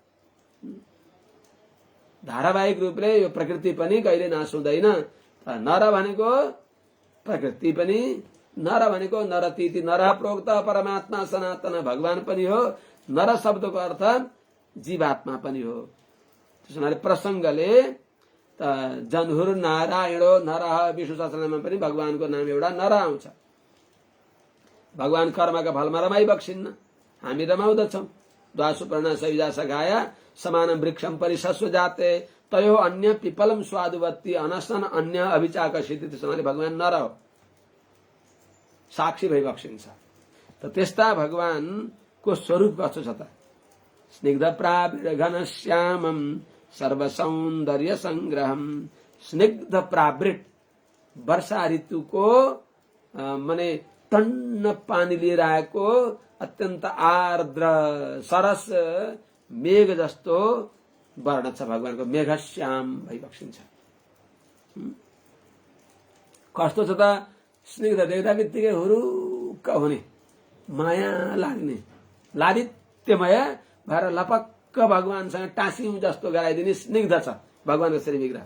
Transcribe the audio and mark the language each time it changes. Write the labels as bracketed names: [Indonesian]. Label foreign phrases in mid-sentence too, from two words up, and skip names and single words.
[Nepali] धारावाहिक रूपले यो प्रकृति पनि कहिले नाश हुँदैन। नर भनेको प्रकृति पनि नर भनेको [Sanskrit] नरतीति नर प्रोक्त परमात्मा सनातन [Nepali] भगवान पनि हो। नर शब्दको अर्थ जीवात्मा पनि हो। त्यसैले प्रसंगले [Sanskrit] जनहुर नारायणो नर [Nepali] विष्णु सहस्रनाममा पनि भगवानको नाम एउटा नर आउँछ। भगवान कर्मका फलमा रमाइ बक्सिन्न हामी रमाउँदछौं। [Sanskrit] द्वासुपर्ण सयुजा सघाया समानम वृक्षम परिशस्व जाते तयो अन्य पिपलम स्वादुवत्ती अनशन अन्य अभिचाकसित। [Nepali] त्यसैले भगवान नर हो साक्षी भइबक्सिन्छ। त त्यस्ता भगवानको स्वरूप कस्तो छ त [Sanskrit] स्निग्ध प्रावृत घन श्यामम सर्व सौन्दर्य संग्रहम। [Nepali] स्निग्ध प्रावृत वर्षा ऋतुको माने टन्न पानी लिएर आएको अत्यन्त आर्द्र सरस मेघ जस्तो वर्ण छ भगवानको। मेघश्याम भइबक्सिन्छ। कस्तो छ त स्निग्ध देख्दा बित्तिकै हुरुक्क हुने माया लाग्ने लालित्यमय भएर लपक्क भगवानसँग टाँसिउँ जस्तो गराइदिने स्निग्ध छ भगवानको श्री विग्रह।